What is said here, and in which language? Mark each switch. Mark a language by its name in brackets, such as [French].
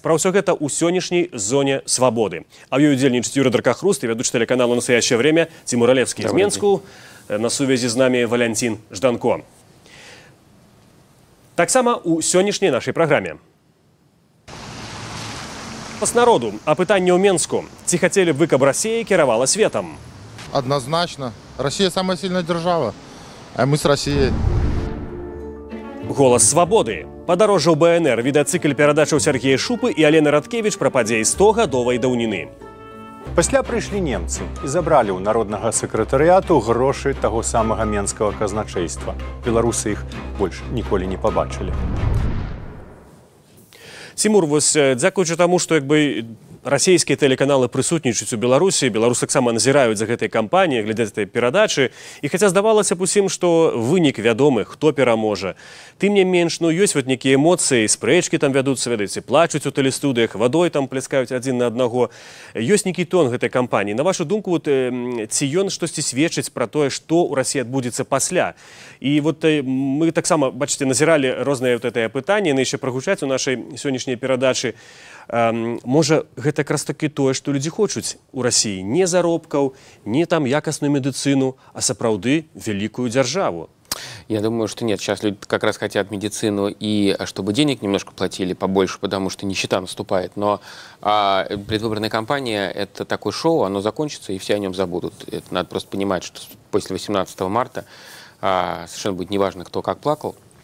[Belarusian] Пра ўсё гэта ў сённяшняй зоне свабоды. А ў ёй удзельнічаць Юрий Дракохруст і ведучы тэлеканалу «Настоящее время» Тимур Олевский из Менску. На сувязі з намі Валянцін Жданко. Таксама ў сённяшняй нашай праграме. Паснароду, а пытанне ў Менску. Ці хацелі б вы, каб Расія кіравала светам? [Russian] Однозначно. Россия самая сильная держава, а мы с Россией. [Belarusian] Голас свабоды. Падарожжа ў БНР. Відэацыкль перадачаў Сергея Шупы і Алены Радкевіч пра падзеі 100-гадовай даўніны. Пасля прыйшлі немцы і забралі ў народнага сакратарыяту грошы таго самага менскага казначэйства. Беларусы іх больш ніколі не пабачылі. Тимур, вось дзякуючы таму, што расійскія тэлеканалы прысутнічаюць у Беларусі, беларусы таксама назіраюць за гэтай кампаніяй, глядзяць гэтай перадачы. І хаця здавалася б усім, што вынік вядомы, хто пераможа. Тым не менш, ёсць нейкія эмоцыі, спрэчкі там вядуцца, ведаеце, плачуць у тэлестудыях, вадой там пляскаюць адзін на аднаго. Ёсць нейкі тон гэтай кампаніі. На вашу думку, ці ён штосьці сведчыць пра тое, што ў Расіі адбудзецца пасля? І мы таксама, бачыце, назіралі розныя гэтыя пытанні, яны яшчэ прагучаць у нашай сённяшняй перадачы. Можа, гэта якраз такі тое, што людзі хочуць у Расіі не заробкаў, не там якасную медыцыну, а сапраўды вялікую дзяржаву. [Russian] Я думаю, что нет. Сейчас люди как раз хотят медицину и чтобы денег немножко платили побольше, потому что нищета наступает. Но предвыборная кампания – это такое шоу, оно закончится, и все о нем забудут. Это надо просто понимать, что после 18 марта совершенно будет неважно, кто как плакал.